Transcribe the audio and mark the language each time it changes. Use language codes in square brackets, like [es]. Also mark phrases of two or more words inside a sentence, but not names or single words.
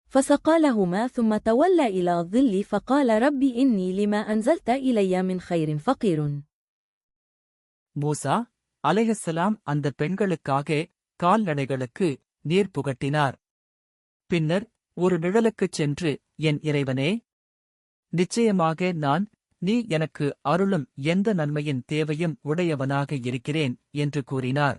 [ar] فسقى لهما ثم تولى إلى الظل فقال رب إني لما أنزلت إلي من خير فقير. [ta] மூசா அலைஹிஸ்ஸலாம் அந்த பெண்களுக்காக கால்நடைகளுக்கு நீர் புகட்டினார். பின்னர் ஒரு நிழலுக்குச் சென்று, என் இறைவனே, நிச்சயமாக நீ எனக்கு அருளும் எந்த நன்மையின் தேவையும் உடையவனாக இருக்கிறேன் என்று கூறினார்.